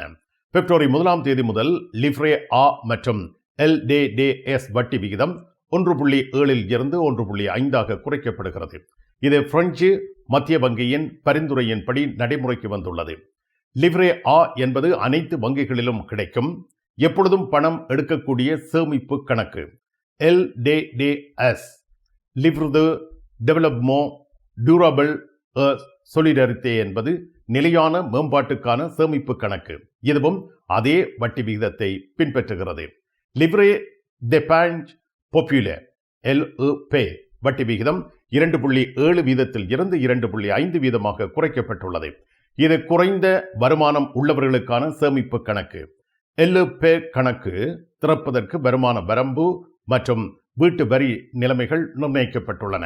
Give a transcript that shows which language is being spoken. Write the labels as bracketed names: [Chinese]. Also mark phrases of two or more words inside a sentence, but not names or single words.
[Tamil] பிப்ரவரி 1 முதல் லிவ்ரே ஆ மற்றும் LDDS வட்டி விகிதம் 1.7 இருந்து 1.5 குறைக்கப்படுகிறது. இது பிரெஞ்சு மத்திய வங்கியின் பரிந்துரையின்படி நடைமுறைக்கு வந்துள்ளது. லிவ்ரே ஆ என்பது அனைத்து வங்கிகளிலும் கிடைக்கும், எப்பொழுதும் பணம் எடுக்கக்கூடிய சேமிப்பு கணக்கு. LDDS [French] livret de développement durable et solidarité [Tamil] என்பது நிலையான மேம்பாட்டுக்கான சேமிப்பு கணக்கு. இதுவும் அதே வட்டி விகிதத்தை பின்பற்றுகிறது. [French] livret d'épargne populaire [Tamil] LEP வட்டி விகிதம் 2.7 வீதத்தில் இருந்து 2.5 வீதமாக குறைக்கப்பட்டுள்ளது. இது குறைந்த வருமானம் உள்ளவர்களுக்கான சேமிப்பு கணக்கு. LEP கணக்கு திறப்பதற்கு வருமான வரம்பு மற்றும் வீட்டு வரி நிலைமைகள் நிர்ணயிக்கப்பட்டுள்ளன.